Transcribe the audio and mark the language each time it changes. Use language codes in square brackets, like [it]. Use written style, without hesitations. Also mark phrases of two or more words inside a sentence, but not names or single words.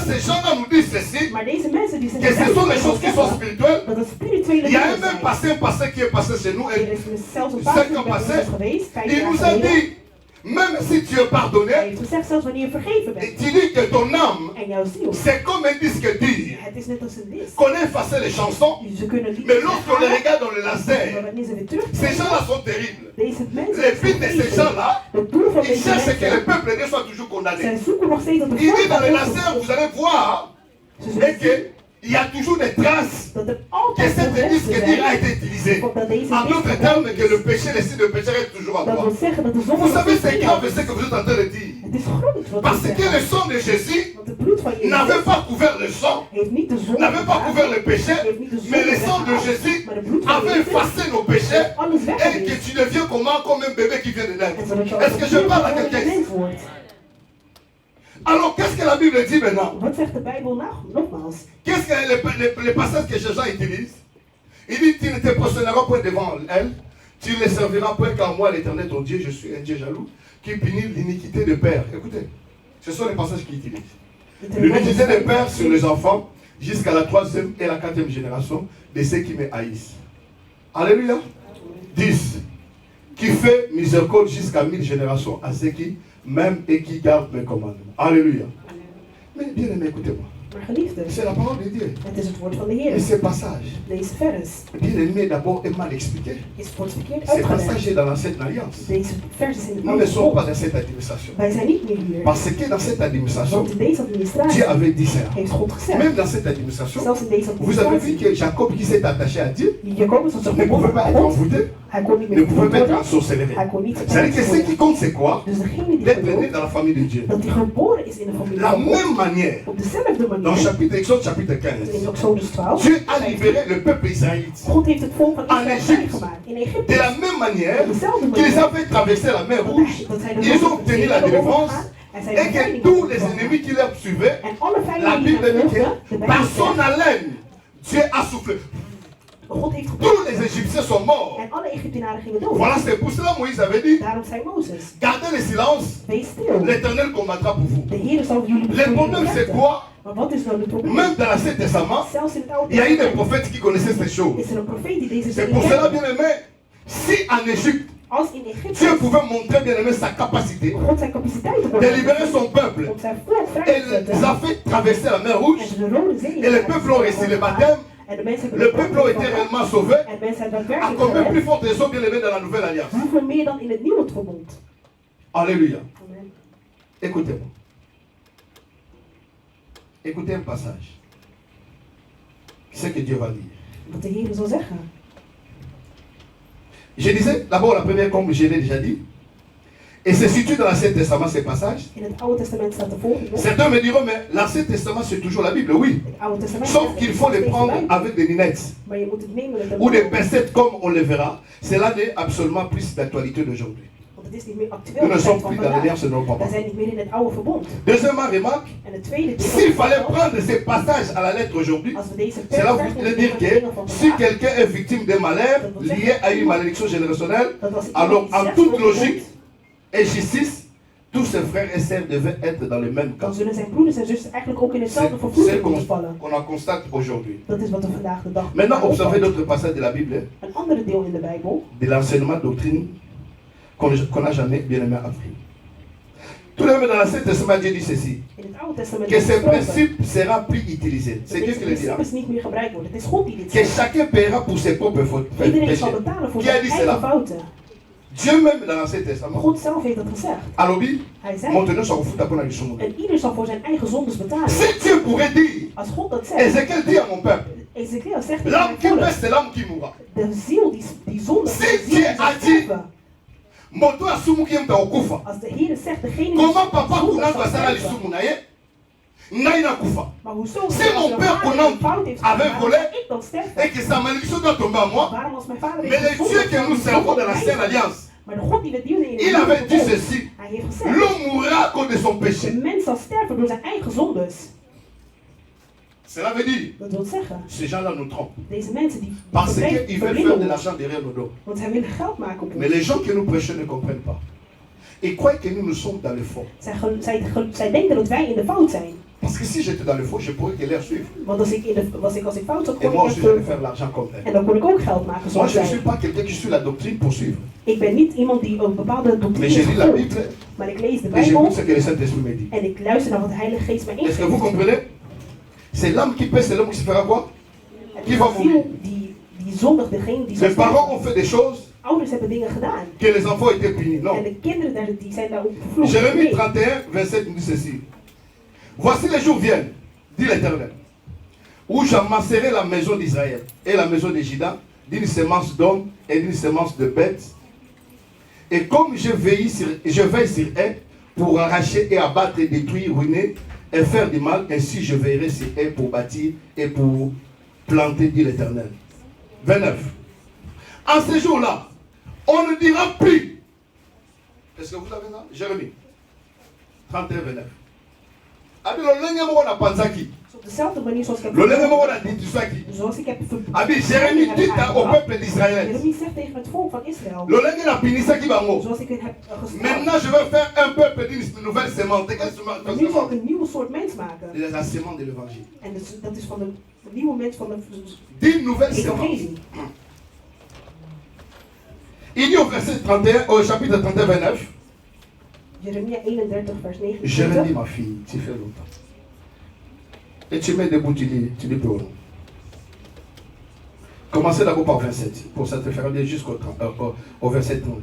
[nl] begrijp. [fr] ces gens-là nous disent ceci, [nl] Maar deze mensen die [fr] que ce sont les choses qui sont [nl] zeggen [fr] spirituelles. [nl] dat het spirituele [fr] Il y a [nl] dingen [fr] même [nl] zijn. [fr] passé un passé qui est passé chez nous. [nl] Er [fr] Et [nl] is zelfs een 5 paar [fr] ans [nl] bij [fr] passé, [nl] ons geweest, 5 [fr] il [nl] jaar [fr] nous a [nl] geleden. [fr] dit, même si tu es [nl] Hij [fr] pardonné, [nl] heeft gezegd, zelfs wanneer je vergeven bent. [fr] tu dis que ton âme, [nl] En jouw ziel. [fr] c'est comme un disque dur. [nl] Het is net als een dis. [fr] Qu'on a effacé les chansons, [nl] Ze kunnen het [fr] mais lorsqu'on les regarde dans le [nl] maar [fr] laser, [nl] wanneer ze weer terug [fr] ces gens-là sont terribles. [nl] deze mensen [fr] Les buts de ces gens-là, [nl] het doel van [fr] ils [nl] deze [fr] cherchent que le [nl] mensen, [fr] peuple de Dieu soit toujours condamné. [nl] zij zoeken nog steeds dat de [fr] Il dit dans le [nl] volk [fr] laser, vous allez voir, [nl] ze [fr] et [nl] zullen zien [fr] qu'il y a toujours des traces [nl] dat er [fr] que [nl] altijd [fr] cet [nl] nog [fr] disque [nl] resten [fr] dur a [nl] zijn. [fr] été utilisé. [nl] Dat deze [fr] En d'autres [nl] disc [fr] termes, que le péché, les signes de péché restent toujours à [nl] dat [fr] toi. [nl] wil zeggen dat de zonde [fr] Vous [nl] nog [fr] savez, [nl] steeds [fr] c'est [nl] in [fr] grave [nl] jou is. [fr] ce que vous êtes en train de dire. [nl] Het is groot wat [fr] Parce [nl] we [fr] que le [nl] zeggen. [fr] sang de Jésus [nl] Want het bloed van [fr] n'avait [nl] Jezus [fr] pas couvert le sang, [nl] heeft niet de zonde [fr] n'avait pas couvert le péché, mais le sang de Jésus avait effacé nos péchés [nl] alles [fr] et que [nl] weggeweest. [fr] tu deviens comment comme un bébé qui vient de naître. [nl] En zodat je [fr] Est-ce que je parle à quelqu'un ici? [nl] mens wordt. [fr] Alors, qu'est-ce que la Bible dit maintenant? [nl] Wat zegt de Bijbel nou? Nogmaals. [fr] Qu'est-ce que les passages que Jésus utilise? Il dit, tu ne te prosterneras point devant elle, tu ne les serviras point, car moi, l'Éternel, ton Dieu, je suis un Dieu jaloux, qui punit l'iniquité de père. Écoutez, ce sont les passages qu'il utilise. L'iniquité des pères sur les enfants, jusqu'à la 3e et la 4e génération de ceux qui me haïssent. Alléluia. 10. Qui fait miséricorde jusqu'à 1000 générations à ceux qui m'aiment et qui gardent mes commandements. Alléluia. Mais bien aimé, écoutez-moi. [nl] Maar geliefde, [fr] C'est la parole de Dieu. [nl] het is het woord van de [fr] Et [nl] Heer. [fr] ce passage, [nl] Deze vers [fr] bien aimé, d'abord est mal expliqué. [nl] wordt verkeerd [fr] Ce passage [nl] uitgelegd. [fr] est dans l'ancienne alliance. [nl] Deze vers is in de [fr] Nous ne [nl] oude [fr] sommes pas [nl] bond. [fr] dans cette administration. [nl] Wij zijn niet meer hier. [fr] Parce que dans cette administration, [nl] Want in deze administratie [fr] Dieu avait dit cela. [nl] heeft God gezegd. [fr] Même dans cette administration, [nl] Zelfs in deze [fr] vous avez vu [nl] administratie. [fr] que Jacob qui s'est attaché à Dieu [nl] Jacobus was zich [fr] ne pouvait [nl] verbonden [fr] pas [nl] aan [fr] être [nl] God. [fr] envoûté, [nl] Hij kon niet [fr] ne [nl] meer [fr] pouvait [nl] vervoerd [fr] pas être [nl] worden. [fr] ensorcelé. [nl] Hij kon niet [fr] C'est-à-dire que ce [nl] vervoerd [fr] qui [nl] worden. [fr] compte, c'est quoi? [nl] Dus degene die [fr] D'être né [nl] gelooft [fr] dans la famille de Dieu. [nl] dat hij geboren is in de familie [fr] La [nl] van God. [fr] même manière, [nl] Op dezelfde [fr] dans [nl] manier. [fr] Exode chapitre [nl] In [fr] 15, [nl] Exodus 12. [fr] Dieu a libéré le peuple israélite. [nl] God heeft het volk van [fr] En [nl] Israël [fr] Égypte. [nl] vrijgemaakt. In [fr] De [nl] Egypte. [fr] la même manière [nl] Op dezelfde [fr] qu'ils [nl] manier. [fr] avaient traversé la mer Rouge, [nl] Dat zij de [fr] ils ont [nl] Rode [fr] obtenu [nl] Zee [fr] la [nl] hebben [fr] délivrance [nl] overgegaan. En zij [fr] et [nl] de [fr] que [nl] bevrijding [fr] tous [nl] hebben [fr] les [nl] ontvangen. [fr] ennemis qui leur suivaient, [nl] En alle [fr] la [nl] vijanden die [fr] Bible [nl] hen [fr] dit [nl] volgden, de [fr] que par [nl] Bijbel [fr] son [nl] zegt, [fr] haleine, Dieu a soufflé. [nl] God heeft [fr] Tous [nl] gebloed. [fr] les Égyptiens sont morts. [nl] En alle Egyptenaren gingen dood. [fr] Voilà, c'est pour cela Moïse avait dit, [nl] Daarom zei Mozes, [fr] gardez le silence, [nl] wees stil. [fr] l'Éternel combattra pour vous. [nl] De Heer zal jullie [fr] Le [nl] voor [fr] problème [nl] jullie [fr] c'est [nl] vechten. [fr] quoi? [nl] Maar wat is nou het probleem? [fr] Même dans l'Ancien Testament, [nl] Zelfs in het Oude [fr] il y a eu des [nl] Testament [fr] prophètes qui connaissaient ces choses. [nl] is er een profeet die deze [fr] C'est [nl] dingen [fr] pour cela, [nl] kende. [fr] bien aimé, si en Égypte, [nl] Als in Egypte [fr] Dieu pouvait montrer, bien aimé, sa capacité [nl] God zijn capaciteiten kon [fr] de libérer son peuple, [nl] om zijn volk vrij [fr] et [nl] te zetten. [fr] les a fait traverser la mer Rouge, [nl] En de Rode Zee [fr] et le peuple ont reçu le baptême, [nl] en de mensen hebben [fr] le [nl] de [fr] peuple a [nl] baptisme [fr] été [nl] ontvangen. [fr] réellement sauvé, [nl] En mensen hebben [fr] à [nl] daadwerkelijk [fr] combien plus [nl] gered. [fr] forte raison, bien aimé, dans la nouvelle alliance. [nl] Hoeveel meer dan in het nieuwe verbond. [fr] Alléluia. Amen. Écoutez-moi. Écoutez un passage. C'est ce que Dieu va dire. [nl] Wat de Heer zal zeggen. [fr] Je disais d'abord la première, comme je l'ai déjà dit, et se situe dans l'Ancien Testament ces passages. [nl] In het Oude Testament staat de volgende. [fr] Certains me diront, mais l'Ancien Testament c'est toujours la Bible, oui. [nl] Het Oude Testament [fr] Sauf [nl] staat [fr] qu'il faut les [nl] steeds [fr] prendre [nl] de Bijbel. [fr] avec des lunettes [nl] Maar je moet het nemen met een [fr] ou des [nl] bril. [fr] pincettes comme on le verra. Cela n'est absolument plus d'actualité d'aujourd'hui. [nl] Want het is niet meer actueel. [fr] Nous ne [nl] de tijd [fr] sommes [nl] van [fr] plus dans [nl] vandaag. [fr] l'Alliance de nos [nl] We [fr] papas. [nl] zijn niet meer in het oude verbond. [fr] Deuxièmement, remarque, [nl] En het tweede deel. [fr] s'il fallait prendre ces passages à la lettre aujourd'hui, [nl] Als we deze [fr] cela [nl] vers [fr] voudrait dire que si quelqu'un est victime d'un malheur lié à une malédiction générationnelle, alors en toute logique et justice, tous ses frères et sœurs devaient être dans le même [nl] dan [fr] cas. [nl] zullen zijn broeders en zussen eigenlijk ook in [fr] C'est [nl] hetzelfde [fr] ce [nl] vervloeking moeten [fr] qu'on [nl] vallen. [fr] en constate aujourd'hui. [nl] Dat is wat we vandaag de dag [fr] Maintenant, observez [nl] opvallen. [fr] d'autres passages de la Bible, [nl] Een andere deel in de Bijbel, [fr] de l'enseignement doctrine qu'on n'a jamais bien aimé appris. Tout de même, dans l'Ancien Testament, Dieu dit ceci, [nl] in het Oude Testament [fr] que [nl] is [fr] ce [nl] gesproken [fr] principe sera plus utilisé. [nl] dat [fr] C'est Dieu [nl] deze [fr] qui le dit. Hein? [nl] principes niet meer gebruikt worden. Het is God die dit [fr] Que [nl] zegt. [fr] chacun paiera pour ses propres fautes. [nl] Iedereen zal [fr] péchés. [nl] betalen voor [fr] Qui a [nl] zijn [fr] dit [nl] eigen [fr] cela? [nl] fouten. [fr] Dieu même dans l'Ancien Testament. [nl] God zelf heeft dat gezegd. [fr] Alobi, [nl] Hij zei, [fr] maintenant, ça vous fout d'apprendre la leçon. [nl] en ieder zal voor zijn eigen zondes betalen. [fr] Si Dieu pourrait dire, [nl] Als God dat zegt, [fr] Ézéchiel dit à mon peuple, [nl] Ezekiel zegt tegen [fr] l'âme [nl] mijn [fr] qui [nl] volk, [fr] pèse, c'est l'âme qui mourra. [nl] de ziel die zonde, [fr] Si [nl] de ziel [fr] Dieu [nl] die [fr] a [nl] zal [fr] dit, [nl] sterven. [ln] Moto asumu [fr] qui aime [ln] okufa. [nl] Als de Heer zegt, degene die [fr] Comment papa [nl] zonde [fr] Konan [nl] zal [fr] va sala [nl] sterven. [ln] lisumu na ye? Ngai na kufa. [nl] Maar hoezo? [fr] Si [nl] Als [fr] mon [nl] mijn [fr] père [nl] vader [fr] Conan [nl] een fout heeft [fr] avait [nl] gedaan, [fr] volé, [nl] zal ik dan sterven. [fr] Et que sa malédiction doit tomber à moi. [nl] Waarom als mijn vader [fr] Mais le [nl] heeft [fr] Dieu que nous servons dans l'ancienne alliance, [nl] maar de God die we dienen in het [fr] il [nl] nieuwe [fr] avait dit [nl] verbond, [fr] ceci. [nl] hij heeft gezegd, [fr] L'homme mourra à cause de son [nl] de [fr] péché. [nl] mens zal sterven door zijn eigen zondes. [fr] Cela veut dire, [nl] Dat wil zeggen, [fr] ces gens-là nous trompent. [nl] deze mensen die [fr] Parce qu'ils veulent [nl] verblinden [fr] faire de [nl] ons, [fr] l'argent derrière nos dos. [nl] want zij willen geld maken op [fr] Mais [nl] ons. [fr] les gens que nous prêchons ne comprennent pas. Ils croient que nous sommes dans le fond. [nl] Zij denken dat wij in de fout zijn. [fr] Parce que si j'étais dans le faux, je pourrais que l'air suivre. [nl] Want als ik fout zat, [fr] Et [nl] kon [fr] moi [nl] ik [fr] aussi, j'allais [nl] echt... [fr] faire l'argent comme elle. [nl] En dan kon ik ook geld maken [fr] Moi, [nl] zoals [fr] je ne suis [nl] zij. [fr] pas quelqu'un qui suit la doctrine pour suivre. [nl] Ik ben niet iemand die een bepaalde [fr] Mais [nl] doctrine [fr] je lis la [nl] volgt. [fr] Bible [nl] Maar ik lees de [fr] et [nl] Bijbel [fr] j'écoute ce que le Saint-Esprit me dit. [nl] en ik luister naar wat de Heilige Geest mij [fr] Est-ce que vous [nl] ingeeft. [fr] comprenez? C'est l'âme qui paie, c'est l'homme qui se fera quoi? [nl] En [fr] Qui va [nl] de [fr] mourir? [nl] ziel die zondigt, degene die [fr] Les [nl] zal [fr] parents [nl] sterven. [fr] ont fait des choses [nl] Ouders hebben dingen gedaan. [fr] que les enfants étaient punis. [nl] En [fr] Non. [nl] de kinderen die zijn daarop vervloekt. [fr] Jérémie [nl] Nee. [fr] 31, verset nous dit ceci. Voici les jours viennent, dit l'Éternel, où j'amasserai la maison d'Israël et la maison de Juda d'une semence d'hommes et d'une semence de bêtes. Et comme je veille sur elles pour arracher et abattre, détruire, ruiner et faire du mal, ainsi je veillerai sur elles pour bâtir et pour planter, dit l'Éternel. 29. En ce jour-là, on ne dira plus. Est-ce que vous avez ça? Jérémie 31, 29. [ln] Abi lolenge moko na panzaki. [nl] Op dezelfde manier zoals ik heb [ln] Lolenge moko na ditusaki. [nl] zoals ik heb [fr] Abi Jérémie dit au peuple d'Israël. [nl] Jeremie zegt tegen het volk van Israël. [ln] Lolenge na pinisaki bango. [nl] Zoals ik het heb gestraft. [fr] Maintenant je vais faire un peuple d'une nouvelle sémence. De quelle [nl] Maar nu zal ik [fr] sémence? [nl] een nieuwe soort mens maken. [fr] De la sémence de l'évangile. [nl] En dat is van een nieuwe mens van de [fr] D'une nouvelle sémence. [nl] evangelie. [fr] Il dit au verset 31, au chapitre 31, 29. [nl] Jeremia 31 vers [fr] Jérémie, [nl] 29. [fr] ma fille, tu fais longtemps. Et tu mets debout, tu dis plus haut. Commencez d'abord par 27, pour ça te faire aller jusqu'au au verset 30.